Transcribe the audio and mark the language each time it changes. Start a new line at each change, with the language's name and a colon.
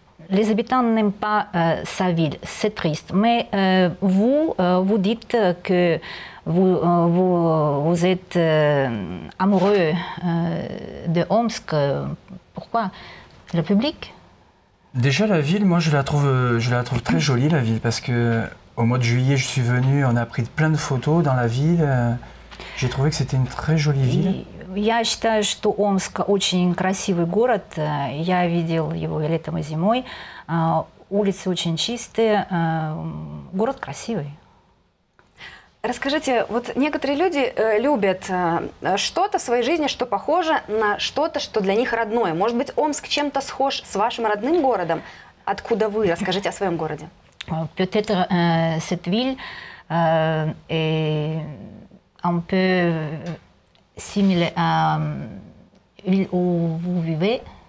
French: Les habitants n'aiment pas sa ville. C'est triste. Mais vous dites que vous êtes amoureux de Omsk. Pourquoi? Le public? Déjà la ville, moi je la trouve très jolie, la ville, parce que au mois de juillet je suis venu, on a pris plein de photos dans la ville. J'ai trouvé que c'était une très jolie ville.
Russian: Я считаю, что Омск очень красивый город. Я видел его и летом, и зимой. Улицы очень чистые. Город красивый. Расскажите, вот некоторые люди любят что-то в своей жизни, что похоже на что-то, что для них родное. Может быть, Омск чем-то схож с вашим родным городом? Откуда вы? Расскажите о своем городе.
French: Peut-être cette ville est un peu similaire à la ville où vous vivez.